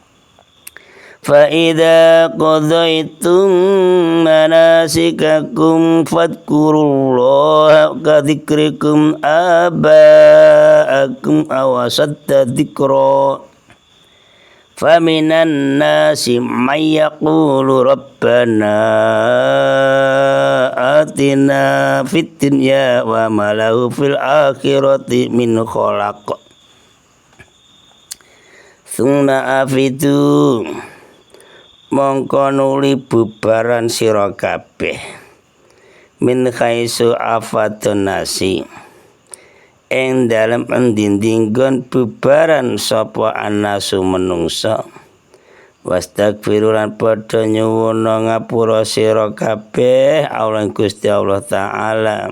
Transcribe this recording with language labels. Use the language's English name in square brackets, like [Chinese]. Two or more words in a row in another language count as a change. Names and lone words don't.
[Arabic] فَإِذَا قَضَيْتُم مَّنَاسِكَكُمْ فَاذْكُرُوا اللَّهَ كَذِكْرِكُمْ آبَاءَكُمْ أَوْ أَشَدَّ ذِكْرًا فَمِنَ النَّاسِ مَن يَقُولُ رَبَّنَا آتِنَا فِي الدُّنْيَا وَمَا لَهُ فِي الْآخِرَةِ مِنْ خَلَقٍ ثُمَّ أَفِيضُوا [Javanese] mongko nuli bubaran sira kabeh [Arabic] من حيث أفاض الناس [Javanese] ing dalem endi-endi nggon bubaran sapa anasu menungsa wastagfiru lan padha nyuwuna ngapura sira kabeh Allah Gusti Allah taala.